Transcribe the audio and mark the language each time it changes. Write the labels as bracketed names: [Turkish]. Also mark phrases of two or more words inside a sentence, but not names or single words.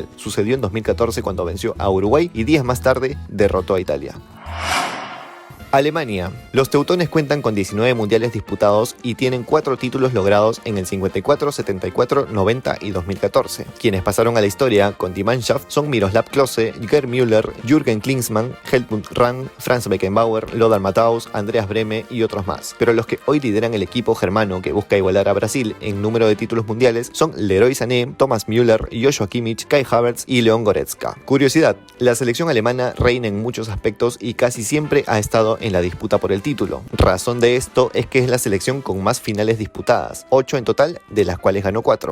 [Spanish] Sucedió en 2014 cuando venció a Uruguay y días más tarde derrotó a Italia. Alemania. Los teutones cuentan con 19 mundiales disputados y tienen 4 títulos logrados en el 54, 74, 90 y 2014. Quienes pasaron a la historia con Die Mannschaft son Miroslav Klose, Gerd Müller, Jürgen Klinsmann, Helmut Rahn, Franz Beckenbauer, Lothar Matthaus, Andreas Brehme y otros más. Pero los que hoy lideran el equipo germano que busca igualar a Brasil en número de títulos mundiales son Leroy Sané, Thomas Müller, Joshua Kimmich, Kai Havertz y Leon Goretzka. Curiosidad, la selección alemana reina en muchos aspectos y casi siempre ha estado en la disputa por el título. Razón de esto es que es la selección con más finales disputadas, 8 en total, de las cuales ganó 4.